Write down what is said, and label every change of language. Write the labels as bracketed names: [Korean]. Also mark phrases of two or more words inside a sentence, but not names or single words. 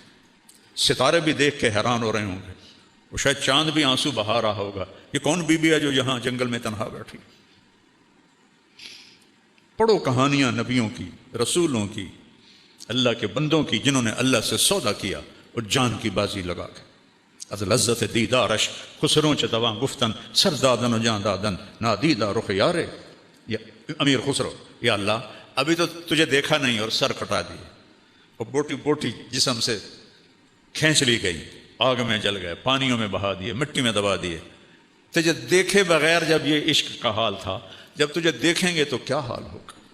[Urdu] ستارے بھی دیکھ کے حیران ہو رہے ہوں گے، وہ شاید چاند بھی آنسو بہا رہا ہوگا، یہ کون بی بی ہے جو یہاں جنگل میں تنہا بیٹھی۔ پڑھو کہانیاں نبیوں کی، رسولوں کی، اللہ کے بندوں کی، جنہوں نے اللہ سے سودا کیا اور جان کی بازی لگا کے۔ [Persian] از لذت دیدارش خسروں چ دواں گفتن، سر دادن و جان دادن نادیدہ رخ یارے۔ [Urdu] یا امیر خسرو، یا اللہ ابھی تو تجھے دیکھا نہیں اور سر کٹا دیے، اور بوٹی بوٹی جسم سے کھینچ لی گئی، آگ میں جل گئے، پانیوں میں بہا دیے، مٹی میں دبا دیے۔ تجھے دیکھے بغیر جب یہ عشق کا حال تھا، جب تجھے دیکھیں گے تو کیا حال ہوگا۔